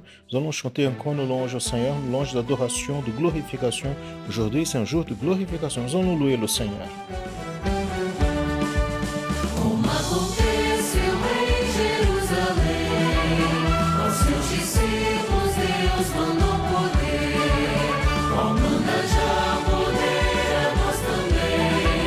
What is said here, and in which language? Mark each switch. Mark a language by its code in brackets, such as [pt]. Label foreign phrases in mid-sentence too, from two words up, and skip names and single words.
[fr] Nous allons chanter encore nos louanges au Seigneur, nos louanges d'adoration, de glorification. Aujourd'hui, c'est un jour de glorification. Nous allons louer le Seigneur. [pt] Como aconteceu em Jerusalém, aos seus discípulos Deus mandou poder, qual manda já poder a nós também.